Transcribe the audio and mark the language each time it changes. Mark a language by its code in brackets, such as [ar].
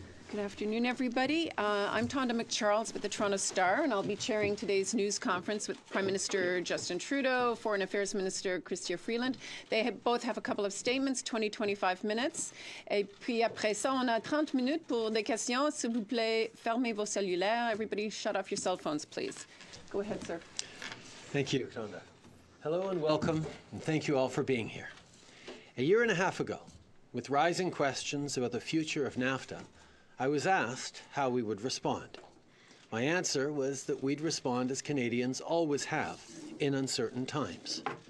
[en] Good afternoon, everybody. I'm Tonda McCharles with the Toronto Star, and I'll be chairing today's news conference with Prime Minister Justin Trudeau, Foreign Affairs Minister Chrystia Freeland. They both have a couple of statements, 20-25 minutes. [fr] Et puis après ça, on a 30 minutes pour des questions. S'il vous plaît, fermez vos cellulaires. [en] Everybody shut off your cell phones, please. Go ahead, sir. Thank you, Tonda. Hello and welcome, and thank you all for being here. A year and a half ago, with rising questions about the future of NAFTA, I was asked how we would respond. My answer was that we'd respond as Canadians always have in uncertain times.